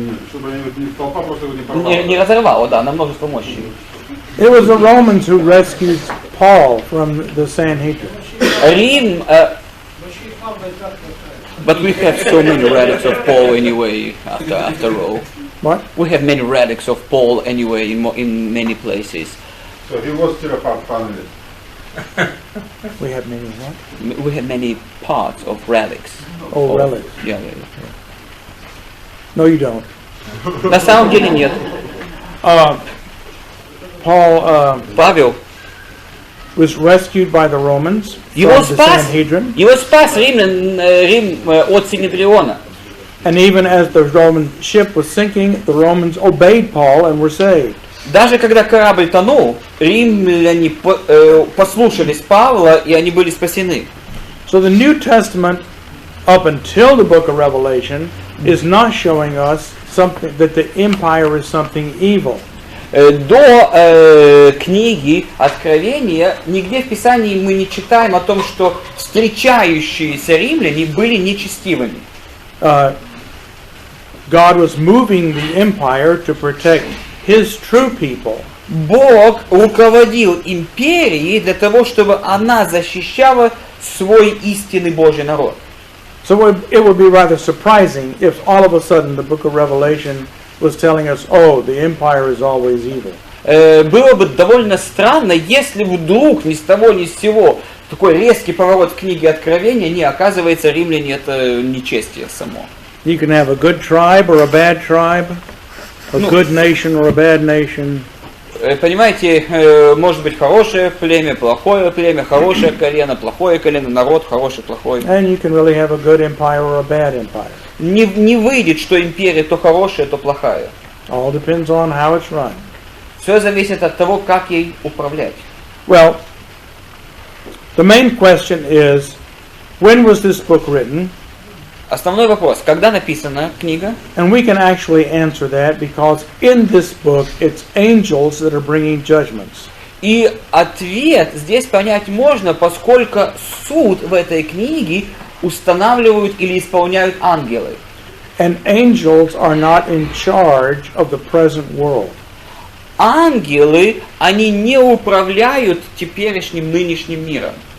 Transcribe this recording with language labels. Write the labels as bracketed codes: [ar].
[ru] Чтобы толпа просто его не порвала. Не разорвало, да, на множество мощей. [en] It was the Romans who rescued Paul from the Sanhedrin. [ru] Рим... [en] But we have so many relics of Paul anyway, after all. What? We have many relics of Paul anyway in many places. So he was still a finalist. We have many what? We have many parts of relics. Oh, relics. Yeah. No, you don't. [ru] На самом деле нет. [en] Paul [ru] Павел, [en] was rescued by the Romans [ru] его [en] from the [ru] спас, [en] Sanhedrin. [ru] его спас Рим от Синедриона. [en] And even as the Roman ship was sinking, the Romans obeyed Paul and were saved. [ru] Даже когда корабль тонул, римляне послушались Павла, и они были спасены. [en] So the New Testament, up until the book of Revelation, is not showing us something that the empire is something evil. [ru] До книги Откровения нигде в Писании мы не читаем о том, что встречающиеся римляне были нечестивыми. [en] God was moving the empire to protect His true people. [ru] Бог руководил империей для того, чтобы она защищала свой истинный Божий народ. [en] So it would be rather surprising if all of a sudden the book of Revelation was telling us, oh, the empire is always evil. [ru] Было бы довольно странно, если вдруг ни с того ни с сего такой резкий поворот в книге Откровения, не оказывается, римляне это нечестие само. [en] You can have a good tribe or a bad tribe, a good nation or a bad nation. [ru] Понимаете, может быть хорошее племя, хорошее колено, плохое колено, народ хороший, плохой. [en] And you can really have a good empire or a bad empire. [ru] Не выйдет, что империя то хорошая, то плохая. [en] All depends on how it's run. [ru] Все зависит от того, как ей управлять. [en] Well, the main question is, when was this book written? [ru] Основной вопрос, когда написана книга? [en] And we can actually answer that because in this book it's angels that are bringing judgments. [ru] И ответ здесь понять можно, поскольку суд в этой книге устанавливают или исполняют ангелы. [en] And angels are not in charge of the present world. [ru] Ангелы, они не управляют теперешним, нынешним миром.